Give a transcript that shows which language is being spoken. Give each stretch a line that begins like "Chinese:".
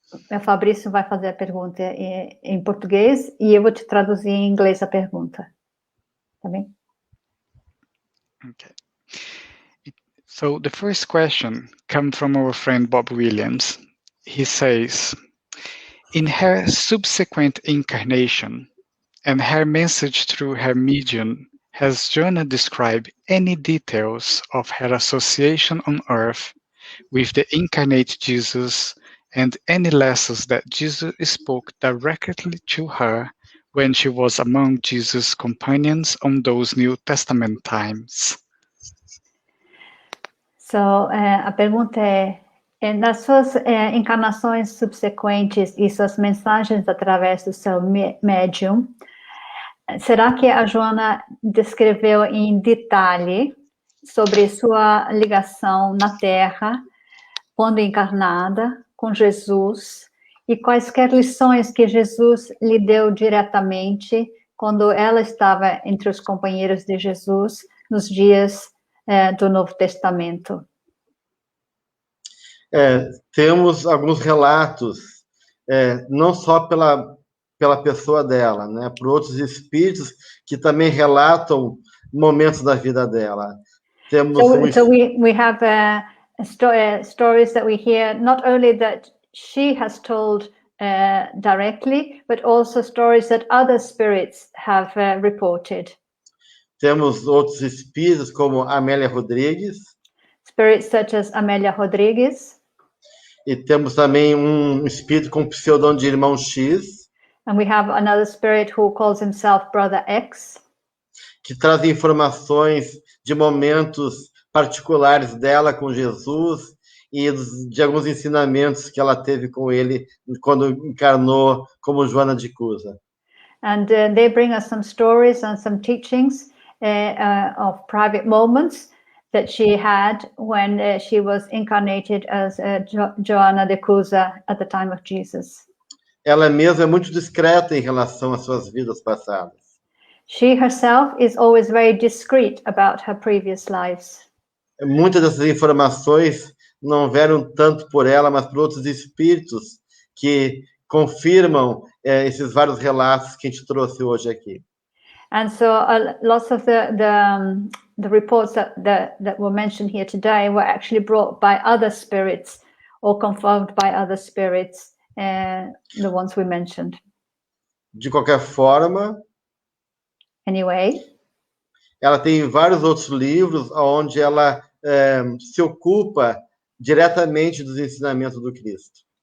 Portuguese: O Fabrício vai fazer a pergunta em português e eu vou te traduzir em inglês a pergunta. Tá bem?
English: Okay. So the first question comes from our friend Bob Williams. He says, in her subsequent incarnation and her message through her medium, has Joanna described any details of her association on earth with the incarnate Jesus and any lessons that Jesus spoke directly to her when she was among Jesus' companions on those New Testament times?
Portuguese: So, a pergunta nas suas encarnações subsequentes e suas mensagens através do seu médium, será que a Joana descreveu em detalhe sobre sua ligação na Terra, quando encarnada, com Jesus, e quaisquer lições que Jesus lhe deu diretamente quando ela estava entre os companheiros de Jesus nos dias do Novo Testamento? Temos alguns relatos, não só pela pessoa dela, né, por outros espíritos que também relatam momentos da vida dela. Temos
English: so we have stories that we hear, not only that she has told directly, but also stories that other spirits have reported.
Portuguese: Temos outros espíritos como Amélia Rodrigues.
English: Spirits such as Amélia Rodrigues.
Portuguese: E temos também um espírito com pseudônimo de Irmão X.
English: And we have another spirit who calls himself Brother X.
Portuguese: Que traz informações de momentos particulares dela com Jesus e de alguns ensinamentos que ela teve com ele quando encarnou como Joana de Cusa.
English: And they bring us some stories and some teachings of private moments that she had when she was incarnated as Joana de Cusa at the time of Jesus.
Portuguese: Ela mesma é muito discreta em relação às suas vidas passadas.
English: She herself is always very discreet about her previous lives.
Portuguese: Muitas dessas informações não vieram tanto por ela, mas por outros espíritos que confirmam esses vários relatos que a gente trouxe hoje aqui.
English: And so lots of the reports that were mentioned here today were actually brought by other spirits or confirmed by other spirits, the ones we mentioned.
Portuguese: De qualquer forma,
English: anyway,
Portuguese: ela tem vários outros livros onde ela se ocupa diretamente dos ensinamentos do Cristo.